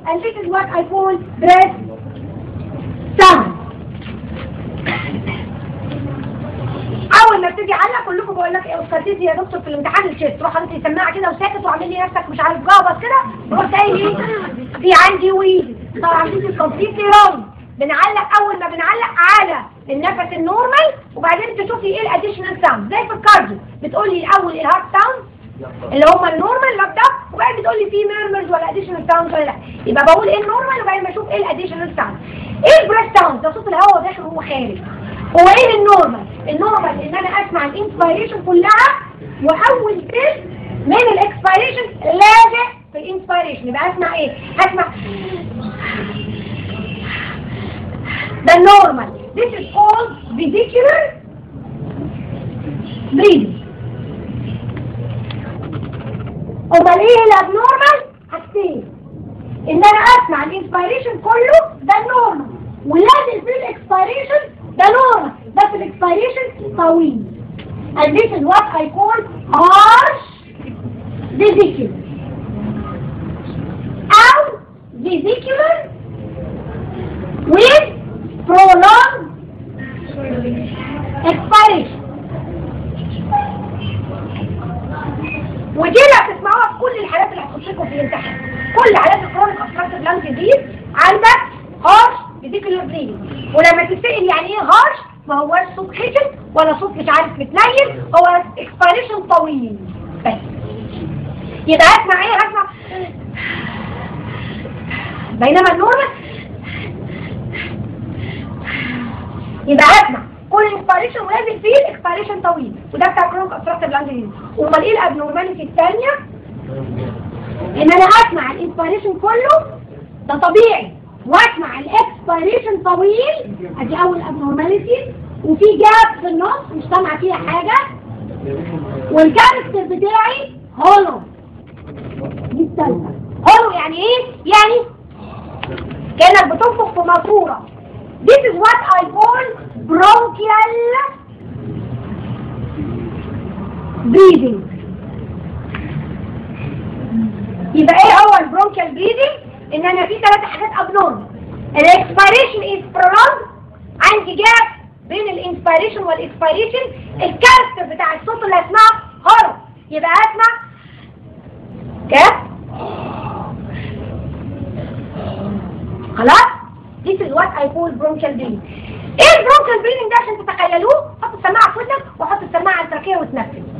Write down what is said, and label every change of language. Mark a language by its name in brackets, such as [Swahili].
[English] and this is what I call breath sound. [Arabic] اول ما ابتدي اعلق كلكم بقول لك ايه استاذتي يا دكتور في الامتحان الشيست، تروح حاطط لي سماعه كده وساكت وعامل لي نفسك مش عارف جابط كده، رحت قايل ايه في عندي ويد. طبعا دي كومبليتلي رونج. بنعلق اول ما بنعلق على النفس النورمال وبعدين تشوفي ايه الاديشنال ساوند. زي في الكارديو بتقولي الاول الهارت ساوند اللي هم النورمال لابد اب، وبعدين بتقولي في ميرمرز ولا اديشنال ساوند ولا لا. يبقى بقول ايه النورمال وبعدين بشوف ايه الاديشنال ساوند. ايه البريث ساوند؟ ده صوت الهواء داخل وهو خارج. هو ايه النورمال؟ النورمال ان انا اسمع الانسبيريشن كلها واول تلت من الاكسبيريشن لاجئ في الانسبيريشن. يبقى اسمع ايه؟ هسمع ده النورمال. [English] This is called vesicular breathing. [Arabic] امال ايه الابنورمال؟ حاجتين، ان انا اسمع الانسبيريشن كله ده النورمال ولازم في الاكسبيريشن ده نورمال، بس الاكسبيريشن طويل. [English] and this is what I call harsh vesicular او vesicular with prolonged expiration. [Arabic] ودي اللي هتسمعوها في كل الحالات اللي هتخشكم في الامتحان. كل حالات الكرونيك obstructive lung disease عندك harsh vesicular breathing. ولما تسأل يعني ايه harsh، ما هوش صوت خشن ولا صوت مش عارف متنيل، هو expiration طويل بس. يبقى هسمع ايه؟ هسمع بينما النورمال يبقى هسمع كل الانسبيريشن ولازم فيه الاكسبيريشن طويل، وده بتاع كرونيك obstructive lung disease. امال ايه الابنورماليتي الثانيه؟ ان انا اسمع الانسبيريشن كله ده طبيعي واسمع الاكسبيريشن طويل، ادي اول ابنورماليتي، وفي جاب في النص مش سامعه فيها حاجه، والكاركتر بتاعي هولو. دي الثالثه. هولو يعني ايه؟ يعني كانك بتنفخ في ماسوره. [English] This is what I call bronchial breathing. [Arabic] يبقى ايه هو البرونكيال breathing؟ ان انا في 3 حاجات abnormal. الاكسبيريشن [English] is prolonged، [Arabic] عندي جاب بين الانسبيريشن والاكسبيريشن، الكاركتر بتاع الصوت اللي هسمعه هولو. يبقى هسمع كده خلاص. [English] This is what I call bronchial breathing. [Arabic] ايه البرونكيال breathing ده عشان تتخيلوه؟ حط السماعه في ودنك وحط السماعه على التراكيه وتنفس.